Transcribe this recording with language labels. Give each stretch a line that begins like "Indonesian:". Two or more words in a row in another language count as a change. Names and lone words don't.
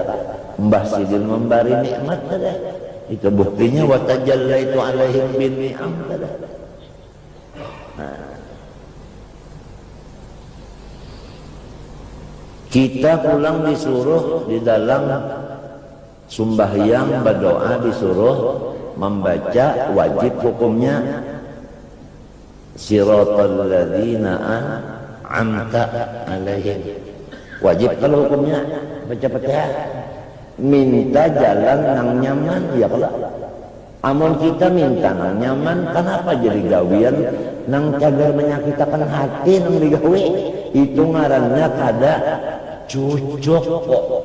Banjar: Mbah Sidin memberi nikmat dah. Itu buktinya
Arabic: وتجليت عليهم بالنعم
Banjar: dah. Nah. Kita pulang disuruh di dalam sembahyang berdoa disuruh membaca wajib hukumnya
Arabic: صراط الذين أنعمت عليهم.
Banjar: Wajib kalau hukumnya baca Fatihah. Minta jalan nang nyaman ya kalau. Amun kita minta nang nyaman, kenapa jadi gawian nang cagar menyakitkan hati nang digawe? Itu ngarannya kada cucuk kok.